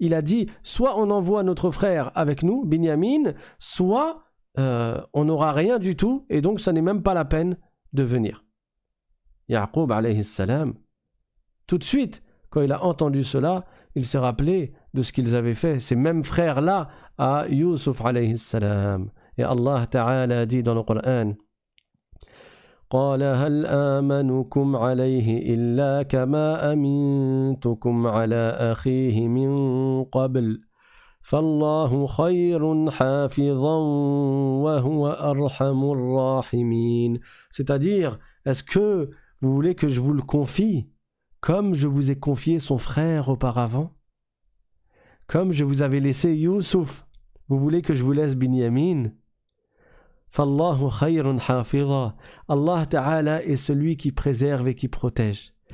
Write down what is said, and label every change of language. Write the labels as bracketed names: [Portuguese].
[French] Il a dit, soit on envoie notre frère avec nous, Binyamin, soit on n'aura rien du tout, et donc ça n'est même pas la peine de venir. Yaqub alayhi salam, tout de suite, quand il a entendu cela, il s'est rappelé de ce qu'ils avaient fait, ces mêmes frères-là, à Youssouf alayhi salam. Et Allah Ta'ala dit dans le Coran [Arabic] قال هل آمنكم عليه إلا كما أمنتكم على أخيه من قبل فالله خير حافظا وهو أرحم الراحمين. [French] C'est-à-dire, est-ce que vous voulez que je vous le confie comme je vous ai confié son frère auparavant? Comme je vous avais laissé Youssouf, vous voulez que je vous laisse Binyamin? [Arabic] Fallahu khayrun hafiza. [French] Allah Ta'ala est celui qui préserve et qui protège.